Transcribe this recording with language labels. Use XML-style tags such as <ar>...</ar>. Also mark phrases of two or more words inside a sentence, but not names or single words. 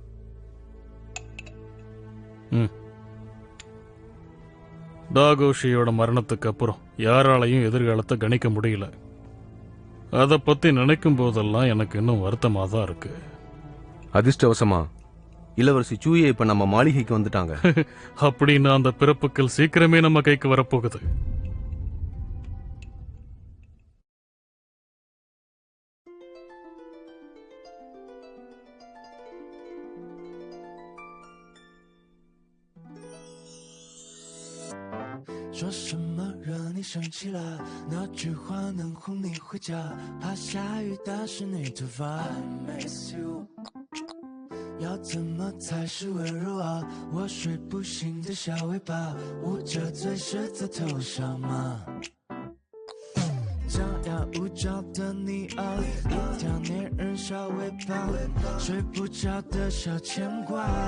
<ta>தாகோஷியோட மரணத்துக்கு அப்புறம் யாராலையும் எதிர்காலத்தை கணிக்க முடியல. அதை பத்தி நினைக்கும் போதெல்லாம் எனக்கு இன்னும் வருத்தமா தான் இருக்கு. அதிர்ஷ்டவசமா இளவரசி சூயே இப்ப நம்ம மாளிகைக்கு வந்துட்டாங்க. அப்படின்னு அந்த பிறப்புக்கள் சீக்கிரமே நம்ம கைக்கு வரப்போகுது.</ta> <zh>说什么惹你生气了？那句话能哄你回家？怕下雨打湿你头发。</zh> <en>I miss you。</en> <zh>要怎么才是温柔啊？我睡不醒的小尾巴，捂着嘴是在头上吗？张牙舞爪的你啊，一条粘人小尾巴，睡不着的小牵挂。</zh>